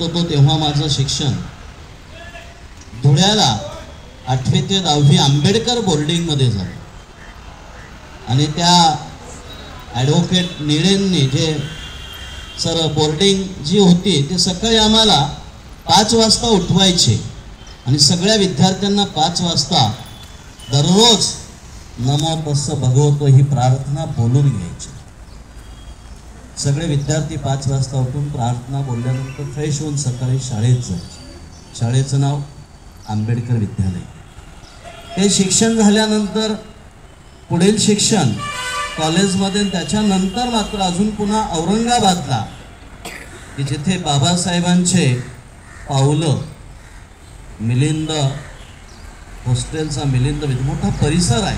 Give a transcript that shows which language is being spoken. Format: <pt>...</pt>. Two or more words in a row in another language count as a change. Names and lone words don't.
<mr>होतो तेव्हा माझं शिक्षण धुळ्याला 8वी ते 10वी आंबेडकर बोर्डिंगमध्ये झालं आणि त्या ॲडव्होकेट निळेंनी जे सर बोर्डिंग जी होती ते सकाळी आम्हाला 5 वाजता उठवायचे आणि सगळ्या विद्यार्थ्यांना 5 वाजता दररोज</mr> <pi>नमो तस्स भगवतो</pi> <mr>ही प्रार्थना बोलून घ्यायची. सगळे विद्यार्थी 5 वाजता उठून प्रार्थना बोलल्यानंतर फ्रेश होऊन सकाळी शाळेत जायचे. शाळेचं नाव आंबेडकर विद्यालय. हे शिक्षण झाल्यानंतर पुढील शिक्षण कॉलेजमध्ये, त्याच्यानंतर मात्र अजून पुन्हा औरंगाबादला की जिथे बाबासाहेबांचे पावलं, मिलिंद हॉस्टेलचा मिलिंद मोठा परिसर आहे.</mr>